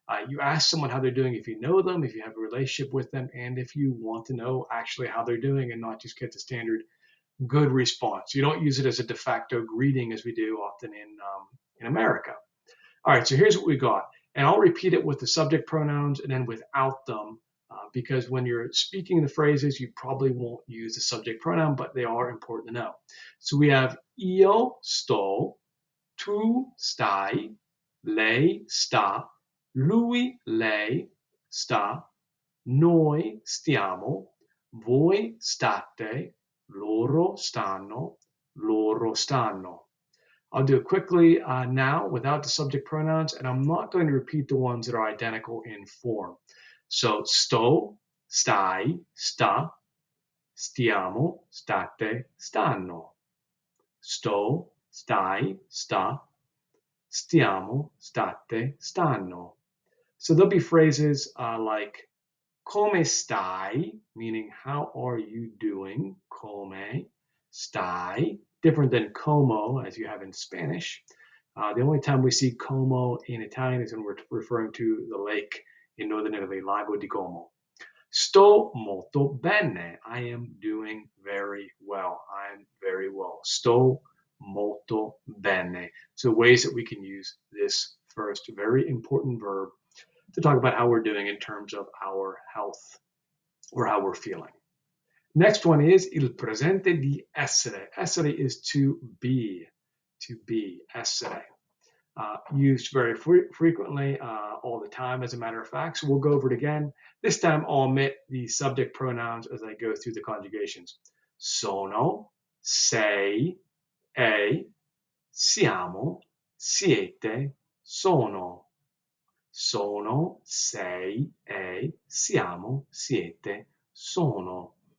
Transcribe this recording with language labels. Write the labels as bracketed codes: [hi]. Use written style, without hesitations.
[en] You ask someone how they're doing if you know them, if you have a relationship with them, and if you want to know actually how they're doing and not just get the standard good response. You don't use it as a de facto greeting as we do often in America. All right, so here's what we got. And I'll repeat it with the subject pronouns and then without them, because when you're speaking the phrases, you probably won't use the subject pronoun, but they are important to know. So we have [it] io sto, tu stai, lei sta, lui, lei sta, noi stiamo, voi state, loro stanno, loro stanno. I'll do it quickly now without the subject pronouns, and I'm not going to repeat the ones that are identical in form. So sto, stai, sta, stiamo, state, stanno. Sto, stai, sta, stiamo, state, stanno. [en] So there'll be phrases like [it] come stai, [en] meaning how are you doing? [it] Come stai, [en] different than como as you have in Spanish. The only time we see como in Italian is when we're referring to the lake in northern Italy, Lago di Como. [it] Sto molto bene. [en] I am doing very well. I'm very well. [it] Sto molto bene. [en] So ways that we can use this first very important verb to talk about how we're doing in terms of our health or how we're feeling. Next one is [it] il presente di essere. [en] Essere is to be, essere. Used very frequently, all the time, as a matter of fact. So we'll go over it again. This time I'll omit the subject pronouns as I go through the conjugations. [it] Sono, sei, è, siamo, siete, sono. Sono, sei, è, siamo, siete, sono.